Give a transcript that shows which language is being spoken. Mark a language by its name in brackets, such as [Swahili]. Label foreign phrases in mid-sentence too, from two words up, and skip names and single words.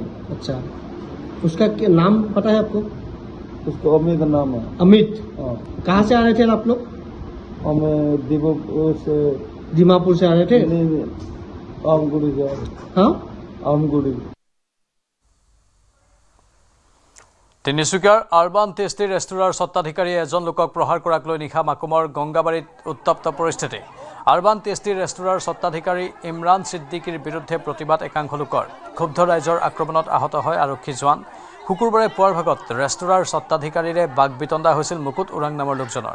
[Hindi] अच्छा, उसका नाम पता है आपको? उसको अमित नाम है। अमित? हाँ। कहाँ से आ रहे थे आप लोग? हमें दीमापुर से आ रहे थे? आमगुड़ी से। हाँ, आमगुड़ी। [Assamese] তিনিচুকীয়াৰ আৰবান টেষ্টি ৰেষ্টুৰাৰ স্বত্বাধিকাৰীয়ে এজন লোকক প্ৰহাৰ কৰাক লৈ নিশা মাকুমৰ গংগাবাৰীত উত্তপ্ত পৰিস্থিতি। আৰবান টেষ্টি ৰেষ্টুৰাৰ স্বত্বাধিকাৰী ইমৰান ছিদ্দিকীৰ বিৰুদ্ধে প্ৰতিবাদ একাংশ লোকৰ। ক্ষুব্ধ ৰাইজৰ আক্ৰমণত আহত হয় আৰক্ষী জোৱান। শুকুৰবাৰে পুৱাৰ ভাগত ৰেষ্টুৰাৰ স্বত্বাধিকাৰীৰে বাকবিতণ্ডা হৈছিল মুকুট ওৰাং নামৰ লোকজনৰ।